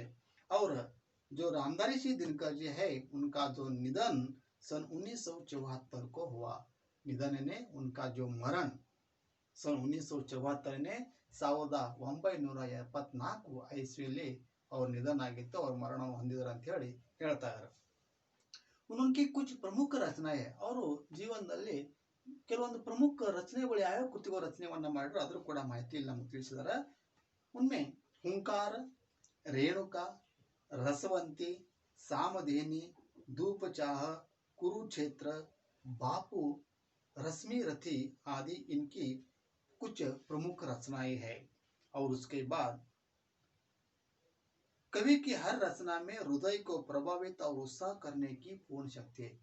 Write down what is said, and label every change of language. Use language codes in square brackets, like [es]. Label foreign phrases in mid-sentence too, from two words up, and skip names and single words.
[hi] और जो रामदास ऋषि दिनकर जी है उनका जो निधन सन 1974 को हुआ। निधन ने उनका जो मरण सन 1974 ने 1974 ಇಸ್ವಿಯಲ್ಲಿ और निधन ಆಗಿತ್ತು और मरण [kn] ಹೊಂದಿದರು ಅಂತ ಹೇಳಿ ಹೇಳ್ತಾ ಇದ್ದಾರೆ। [hi] उनकी कुछ प्रमुख रचनाएं है और [kn] ಜೀವನದಲ್ಲಿ ಕೆಲವೊಂದು ಪ್ರಮುಖ ರಚನೆಗಳು ಯಾವ ಕೃತಿಗಳ ರಚನೆಯನ್ನ ಮಾಡಿದ್ರು ಅದರ ಕೂಡ ಮಾಹಿತಿ ಇಲ್ಲಿ ನಮಗೆ ತಿಳಿಸಿದ್ದಾರೆ। [hi] उनमें हुंकार, रेणुका, रसवंती, सामधेनी, धूप चाह, कुरुक्षेत्र, बापू, रश्मिरथी आदि इनकी कुछ प्रमुख रचनाएं हैं। और उसके बाद कवि की हर रचना में हृदय को प्रभावित और उत्साह करने की पूर्ण शक्ति है।